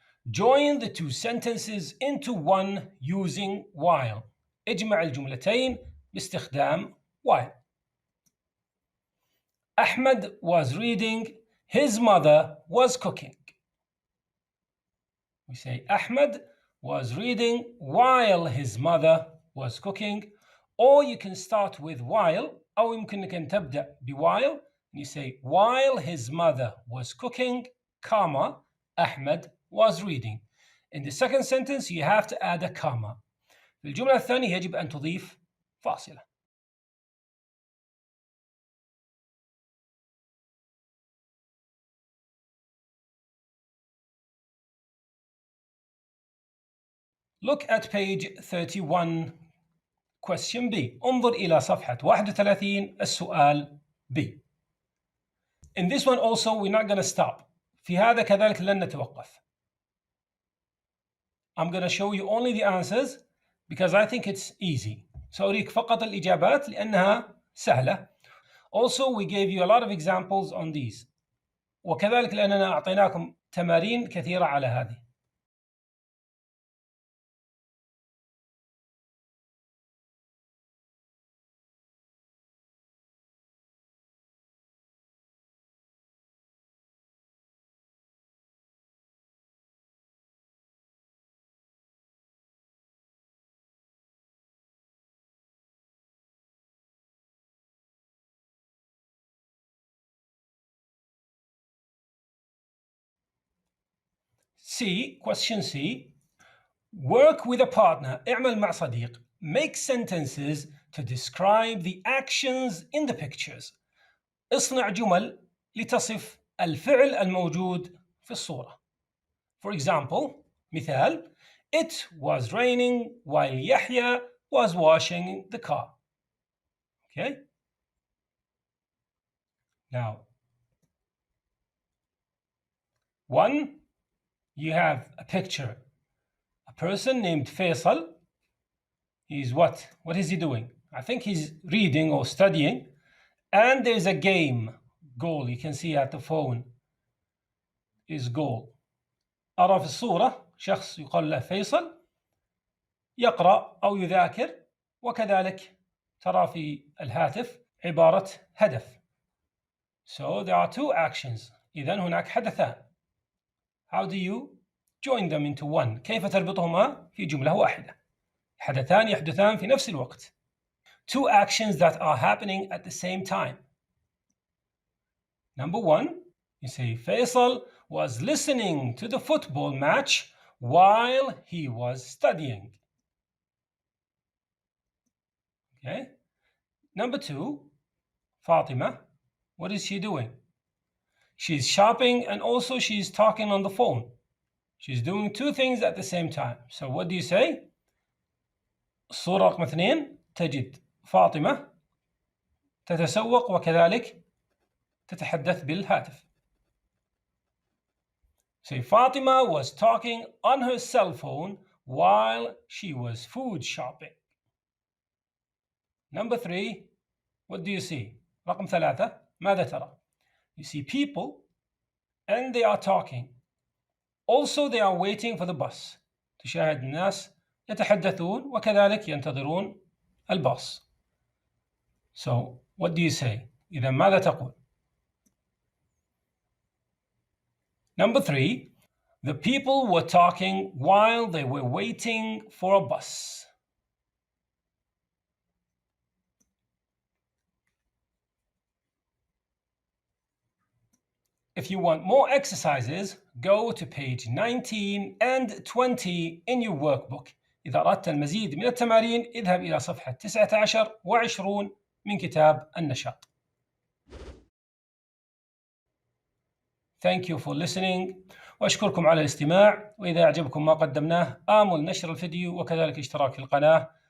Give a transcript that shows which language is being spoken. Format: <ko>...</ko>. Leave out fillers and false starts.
<en>Join the two sentences into one using while.</en> <ar>اجمع الجملتين باستخدام while.</ar> <en>Ahmed was reading, his mother was cooking. We say Ahmed was reading while his mother was cooking, or you can start with while</en> <ar>أو يمكنك أن تبدأ بwhile.</ar> <en>You say while his mother was cooking, comma, Ahmed was reading. In the second sentence you have to add a comma.</en> <ar>في الجملة الثانية يجب أن تضيف فاصلة.</ar> <en>Look at page 31, question B.</en> <ar>انظر إلى صفحة 31 السؤال B.</ar> <en>In this one also we're not going to stop.</en> <ar>في هذا كذلك لن نتوقف.</ar> <en>I'm going to show you only the answers because I think it's easy.</en> <ar>سأريك فقط الإجابات لأنها سهلة.</ar> <en>Also we gave you a lot of examples on these.</en> <ar>وكذلك لأننا أعطيناكم تمارين كثيرة على هذه.</ar> <en>C, question C. Work with a partner.</en> <ar>اعمل مع صديق.</ar> <en>Make sentences to describe the actions in the pictures.</en> <ar>اصنع جمل لتصف الفعل الموجود في الصورة.</ar> <en>For example, مثال: It was raining while Yahya was washing the car. Okay? Now, one, you have a picture. A person named Faisal. He's what? What is he doing? I think he's reading or studying. And there's a game. Goal. You can see at the phone is goal.</en> <ar>أرى في الصورة شخص يقال له فيصل يقرأ أو يذاكر، وكذلك ترى في الهاتف عبارة هدف.</ar> <en>So there are two actions.</en> <ar>إذن هناك حدثان.</ar> <en>How do you join them into one.</en> <ar>كيف تربطهما في جملة واحدة؟ حدثان يحدثان في نفس الوقت.</ar> <en>Two actions that are happening at the same time. Number one, you say Faisal was listening to the football match while he was studying. Okay. Number two, Fatima, what is she doing? She's shopping and also she's talking on the phone. She's doing two things at the same time. So what do you say?</en> <ar>الصورة رقم 2 تجد فاطمة تتسوق وكذلك تتحدث بالهاتف.</ar> <en>Say Fatima was talking on her cell phone while she was food shopping. Number 3, what do you see?</en> <ar>رقم 3 ماذا ترى?</ar> <en>You see people and they are talking. Also they are waiting for the bus.</en> <ar>تشاهد الناس يتحدثون وكذلك ينتظرون الباص.</ar> <en>So what do you say?</en> <ar>إذا ماذا تقول?</ar> <en>Number 3, the people were talking while they were waiting for a bus. If you want more exercises, go to page 19 and 20 in your workbook.</en> <ar>إذا أردت المزيد من التمارين اذهب إلى صفحة 19 و20 من كتاب النشاط.</ar> <en>Thank you for listening.</en> <ar>وأشكركم على الاستماع، وإذا أعجبكم ما قدمناه آمل نشر الفيديو وكذلك اشتراك في القناة.</ar>